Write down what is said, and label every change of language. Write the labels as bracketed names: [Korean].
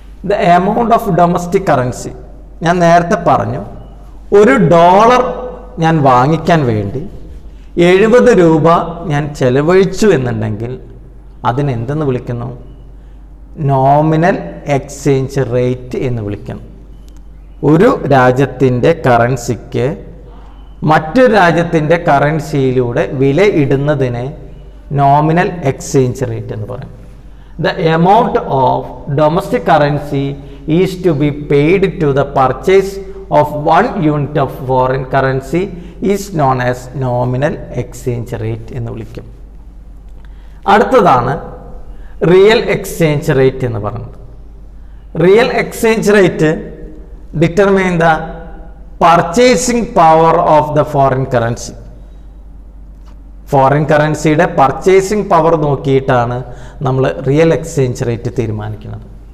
[English] the amount of domestic currency, [Malayalam] ഞാൻ നേരത്തെ പറഞ്ഞു, ഒരു ഡോളർ ഞാൻ വാങ്ങിക്കാൻ വേണ്ടി 70 രൂപ ഞാൻ ചെലവഴിച്ചു എന്നുണ്ടെങ്കിൽ അതിനെന്തെന്ന് വിളിക്കുന്നു? നോമിനൽ എക്സ്ചേഞ്ച് റേറ്റ് എന്ന് വിളിക്കുന്നു. ഒരു രാജ്യത്തിൻ്റെ കറൻസിക്ക് മറ്റൊരു രാജ്യത്തിൻ്റെ കറൻസിയിലൂടെ വില ഇടുന്നതിനെ നോമിനൽ എക്സ്ചേഞ്ച് റേറ്റ് എന്ന് പറയും. [English] The amount of domestic currency is to be paid to the purchase of 1 unit of foreign currency is known as nominal exchange rate [Malayalam] എന്ന് വിളിക്കും. അടുത്തതാണ് റിയൽ എക്സ്ചേഞ്ച് റേറ്റ് എന്ന് പറയുന്നത്. [English] Real exchange rate determine the purchasing power of the foreign currency. [Malayalam] Foreign കറൻസിയുടെ purchasing power നോക്കിയിട്ടാണ് നമ്മൾ real exchange rate തീരുമാനിക്കുന്നത്.